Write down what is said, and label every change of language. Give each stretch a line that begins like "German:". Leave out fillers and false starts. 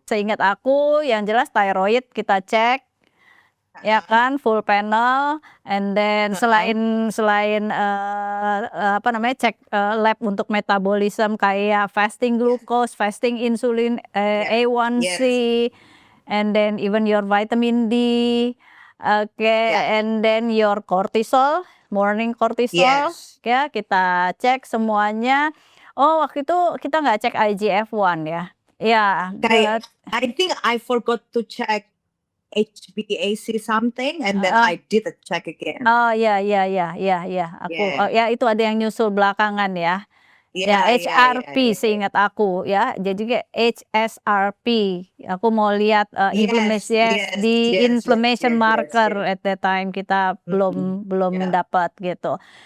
Indonesian: Seingat aku, yang jelas thyroid kita cek. Ya kan, full panel,
English: and then selain cek lab untuk metabolisme kayak fasting glucose, fasting insulin, A1C, and then even your vitamin D, and then your cortisol, morning cortisol,
Indonesian: ya kita cek semuanya. Oh, waktu itu kita nggak cek IGF-1 ya? Iya, Kayak
English: I think I forgot to check HbA1c something, and then I did a check again.
Indonesian: Oh, iya, aku,
English: Yeah.
Indonesian: ya itu ada yang nyusul belakangan ya. Ya,
English: Yeah,
Indonesian: HRP seingat aku ya. Jadi kayak HSRP. Aku mau lihat
English: inflammation marker at that time
Indonesian: kita belum dapat gitu.